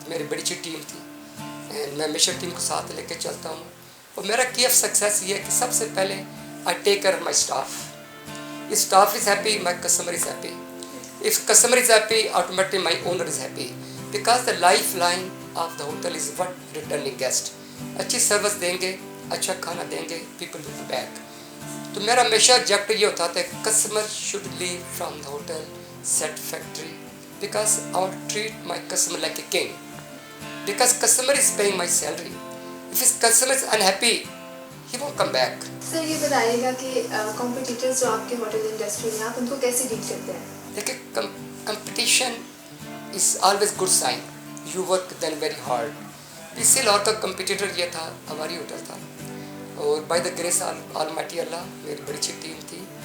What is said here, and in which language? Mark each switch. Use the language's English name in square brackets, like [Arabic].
[Urdu] میری بڑی اچھی ٹیم تھی، اینڈ میں ہمیشہ ٹیم کو ساتھ لے کے چلتا ہوں. اور میرا کی آف سکسیس یہ ہے کہ سب سے پہلے [English] I take care of my staff. If staff is happy, my customer is happy. If customer is happy, automatically my owner is happy. Because the lifeline of the hotel is what returning guest. [Urdu] اچھی service دیں گے، اچھا کھانا دیں گے، [English] people will be back. [Urdu] تو میرا ہمیشہ آبجیکٹو یہ ہوتا تھا کہ [English] customer should leave from the hotel satisfactory. Because I want to treat my customer like a king. Because customer is paying my salary. If his customer is unhappy, he won't come back. [Urdu] سر یہ بتائیے گا کہ competitors جو آپ کے hotel industry میں، آپ ان کو کیسے ڈیل کرتے ہیں؟ [English] دیکھیں competition is always good sign. You work then very hard. [Urdu] پی سی لاہور کا کمپٹیٹر یہ تھا، ہماری ہوٹل تھا. اور بائی دا گریس آلمائٹی اللہ میری بڑی اچھی ٹیم تھی.